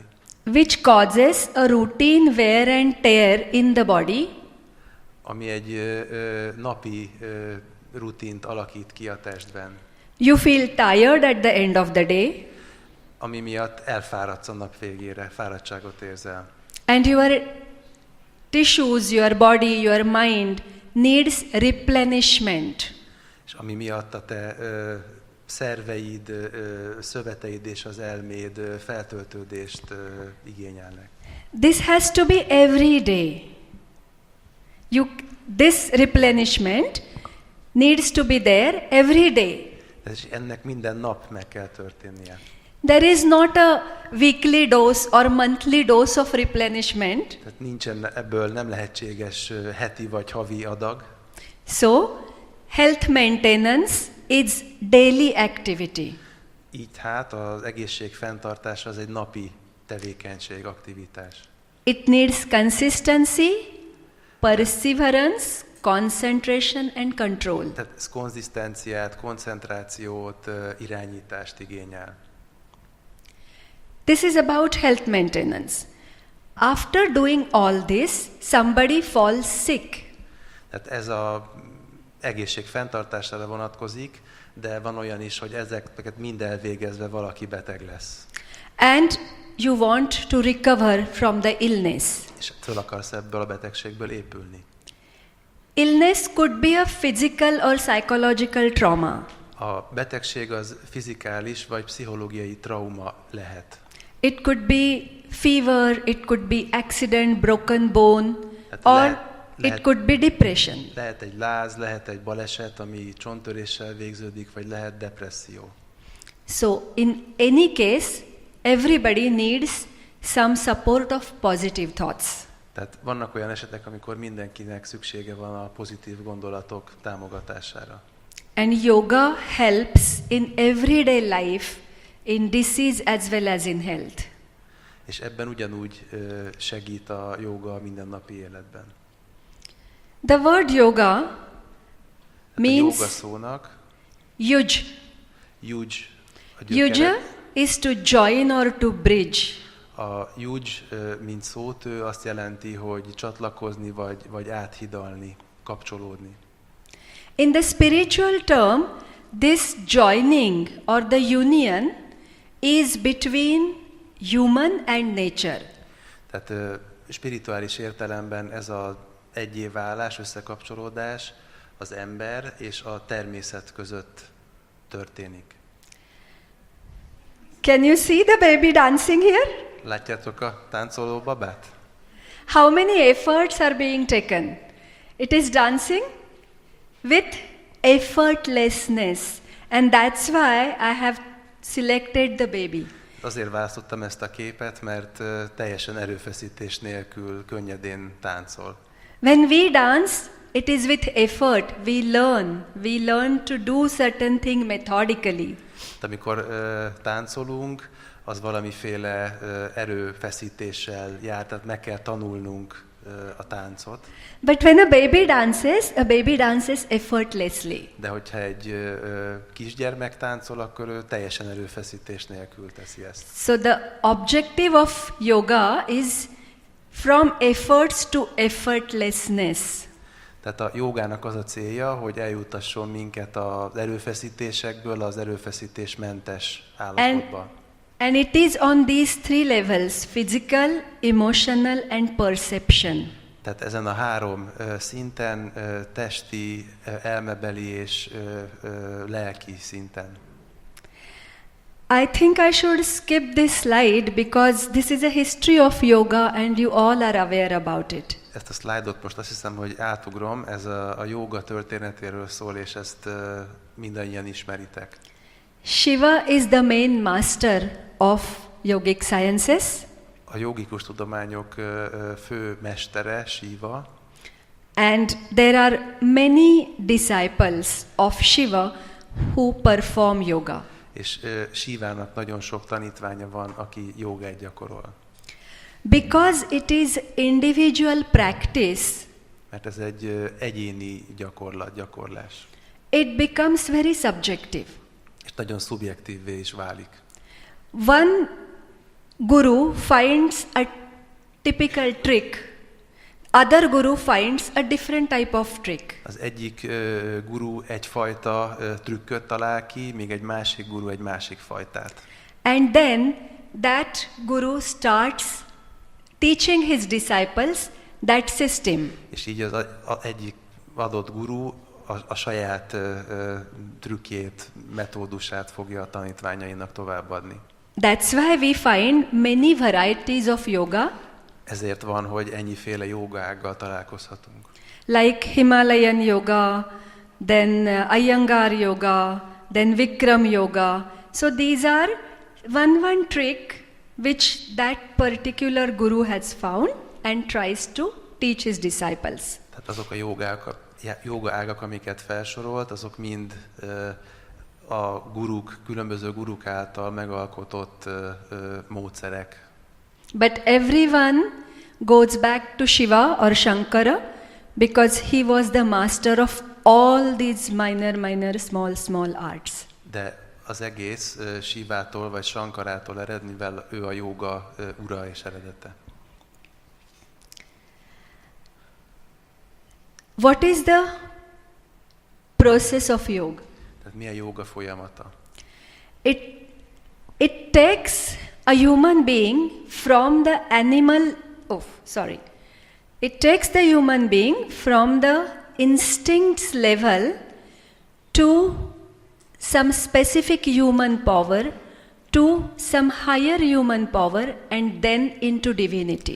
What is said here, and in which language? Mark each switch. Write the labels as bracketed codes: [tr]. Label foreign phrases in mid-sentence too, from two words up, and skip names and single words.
[en] Which causes a routine wear and tear in the body. [hu] Ami egy napi rutint alakít ki a testben. [en] You feel tired at the end of the day. [hu] Ami miatt elfáradsz a nap végére, fáradtságot érzel. [en] And your tissues, your body, your mind needs replenishment. [hu] És ami miatt a te szerveid, szöveteid és az elméd feltöltődést igényelnek. [en] This has to be every day. This replenishment needs to be there every day. [hu] És ennek minden nap meg kell történnie. [en] There is not a weekly dose or monthly dose of replenishment. [hu] Tehát nincsen, ebből nem lehetséges heti vagy havi adag. [en] So, health maintenance is daily activity. [hu] Így hát az egészség fenntartása az egy napi tevékenység, aktivitás. [en] It needs consistency, perseverance, concentration and control. [hu] Tehát ez konzisztenciát, koncentrációt, irányítást igényel. [en] This is about health maintenance. After doing all this, somebody falls sick. [hu] Tehát ez az egészség fenntartására vonatkozik, de van olyan is, hogy ezeket mind elvégezve valaki beteg lesz. [en] And you want to recover from the illness. [hu] És föl akarsz ebből a betegségből épülni. [en] Illness could be a physical or psychological trauma. [hu] A betegség az fizikális vagy pszichológiai trauma lehet. [en] It could be fever, it could be accident, broken bone, or it could be depression. [hu] Lehet egy láz, lehet egy baleset, ami csonttöréssel végződik, vagy lehet depresszió. [en] So, in any case, everybody needs some support of positive thoughts. [hu] Tehát vannak olyan esetek, amikor mindenkinek szüksége van a pozitív gondolatok támogatására. [en] And yoga helps in everyday life, in disease as well as in health. [hu] És ebben ugyanúgy segít a jóga a mindennapi életben. [en] The word yoga means [hu] a jóga szónak [en] yuj. [hu] Yuj. [en] Yuja is to join or to bridge. [hu] A yuj, mint szótő, azt jelenti, hogy csatlakozni vagy áthidalni, kapcsolódni. [en] In the spiritual term, this joining or the union is between human and nature. [hu] Tehát spirituális értelemben ez az egyéválás, összekapcsolódás az ember és a természet között történik. [en] Can you see the baby dancing here? [hu] Látjátok a táncoló babát? [en] How many efforts are being taken? It is dancing with effortlessness, and that's why I have selected the baby. [hu] Azért választottam ezt a képet, mert teljesen erőfeszítés nélkül könnyedén táncol. [en] When we dance, it is with effort. We learn to do certain thing methodically. [hu] De amikor táncolunk, az valamiféle erőfeszítéssel jár, tehát meg kell tanulnunk a táncot. [en] But when a baby dances effortlessly. [hu] De hogyha egy kisgyermek táncol, akkor ő teljesen erőfeszítés nélkül teszi ezt. [en] So the objective of yoga is from efforts to effortlessness. [hu] Tehát a jogának az a célja, hogy eljutasson minket az erőfeszítésekből az erőfeszítésmentes állapotba. [en] And it is on these 3 levels, physical, emotional and perception. [hu] Tehát ezen a három szinten, testi, elmebeli és lelki szinten. [en] I think I should skip this slide because this is a history of yoga and you all are aware about it. [hu] Ezt a szlájdot most azt hiszem, hogy átugrom, ez a jóga történetéről szól, és ezt mindannyian ismeritek. [en] Shiva is the main master of yogic sciences. [hu] A jogikus tudományok fő mestere, Shiva. [en] And there are many disciples of Shiva who perform yoga. [hu] És Shivának nagyon sok tanítványa van, aki jogát gyakorol. [en] Because it is individual practice, [hu] Mert ez egy egyéni gyakorlás. [en] it becomes very subjective. [hu] És nagyon szubjektívvé is válik. [en] One guru finds a typical trick. Other guru finds a different type of trick. [hu] Az egyik guru egyfajta trükköt talál ki, míg egy másik guru egy másik fajtát. [en] And then that guru starts teaching his disciples that system. [hu] És így az egyik adott guru a saját trükkjét, metódusát fogja a tanítványainak továbbadni. [en] That's why we find many varieties of yoga, [hu] Ezért van, hogy ennyiféle jogággal találkozhatunk. [en] like Himalayan yoga, then Iyengar yoga, then Vikram yoga. So these are one trick which that particular guru has found and tries to teach his disciples. [hu] Tehát azok a joga ágak, amiket felsorolt, azok mind a különböző guruk által megalkotott módszerek. [en] But everyone goes back to Shiva or Shankara because he was the master of all these minor, small arts. [hu] De az egész Shivától vagy Shankarától ered, mivel ő a jóga ura és eredete. [en] What is the process of yoga? [hu] Tehát mi a jóga folyamata? [en] It takes a human being from the It takes the human being from the instincts level to some specific human power, to some higher human power, and then into divinity.